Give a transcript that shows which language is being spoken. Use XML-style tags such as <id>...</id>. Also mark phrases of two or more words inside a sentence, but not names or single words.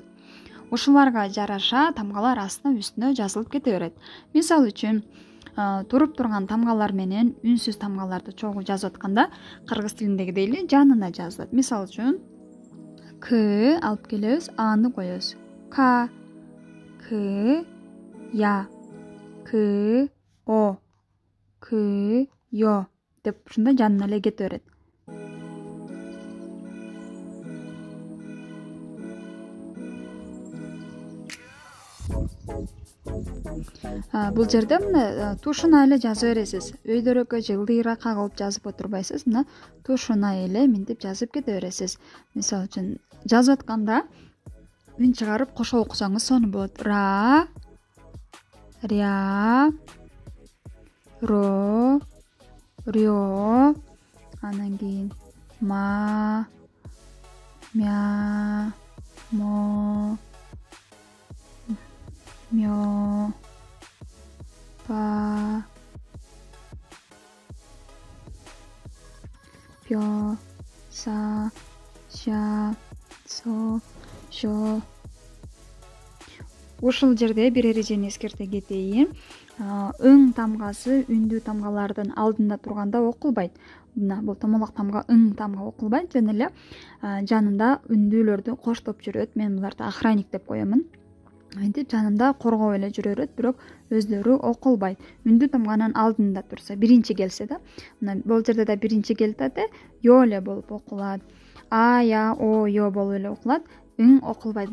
<ky>Ушуларга жараша тамгалар астына үстүнө жазылып кете берет. Мисалы үчүн туруп турган тамгалар менен үнсүз тамгаларды чогуу жазып атканда кыргыз тилиндегидей эле жанына жазылат. Мисалы үчүн к алып келебиз, аны коебуз. К, я, к, о, к, ё деп ушундай жанына эле кете берет. Бул жерде мына тушуна эле жазып бересиз. Өйдөрөккө же ылдыйраакка кылып жазып отурбайсыз. Мына тушуна эле мынтип жазып кете бересиз. Мисалы үчүн жазып атканда үн чыгарып кошо окусаңыз сону болот. Ра, ря, ро, рё, анан кийин ма, мя, мо, мё, па, пё, са, ша, со, шо. Ушул жерде бир эрежени эскерте кетейин. Ың тамгасы үндүү тамгалардын алдында турганда окулбайт. Мына бул томолок тамга ың тамга окулбайт, жана эле жанында үндүүлөрдү коштоп жүрөт. Мен буларды охранник деп коемун. Мынтип жанында коргоп эле жүрө берет, бирок өздөрү окулбайт. Үндүү тамганын алдында турса, биринчи келсе да, мына бул жерде да биринчи келип атат, ё эле болуп окулат. А, я, о, ё болуп эле окулат. Ың окулбайт.</ky>